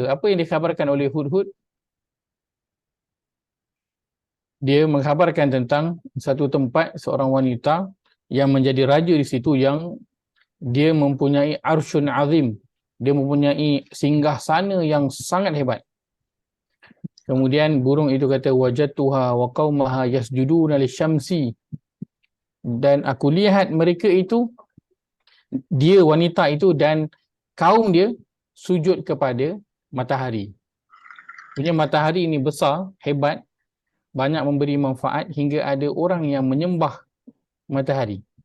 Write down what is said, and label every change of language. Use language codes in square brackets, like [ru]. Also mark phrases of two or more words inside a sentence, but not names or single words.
[ms] Apa yang dikhabarkan oleh hudhud? Dia mengkhabarkan tentang satu tempat, seorang wanita yang menjadi raja di situ, yang dia mempunyai [ar] عرش عظيم, [ms] Dia mempunyai singgah sana yang sangat hebat. Kemudian burung itu kata [ar] وجدتها وقومها يسجدون للشمس, [ms] dan aku lihat mereka itu, dia wanita itu dan kaum dia sujud kepada matahari. Punya matahari ini besar, hebat, banyak memberi manfaat hingga ada orang yang menyembah matahari.